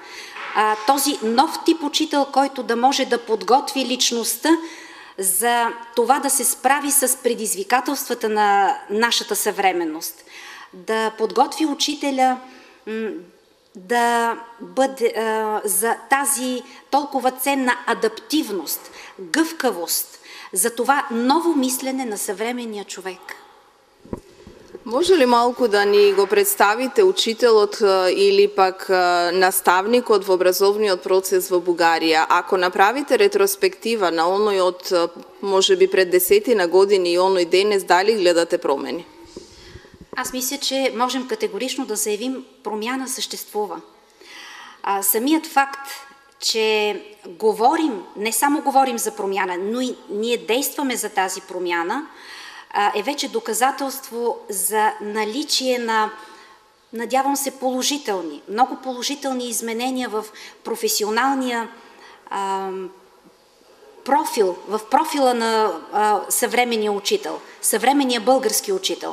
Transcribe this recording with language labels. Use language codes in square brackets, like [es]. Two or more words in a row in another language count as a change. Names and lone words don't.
[bg] Този нов тип учител, който да може да подготви личността за това да се справи с предизвикателствата на нашата съвременност, да подготви учителя да бъде за тази толкова ценна адаптивност, гъвкавост, за това ново мислене на съвременния човек. [mk] Може ли малку да ни го представите учителот или пак наставникот во образовниот процес во Бугарија? Ако направите ретроспектива на оној од можеби пред 10 години и оној денес, дали гледате промени? [bg] Аз мисля, че можем категорично да заявим, промяна съществува. Самият факт, че говорим, не само говорим за промяна, но и ние действаме за тази промяна, е вече доказателство за наличие на, надявам се, много положителни изменения в професионалния профил, в профила на съвременния учител, съвременния български учител.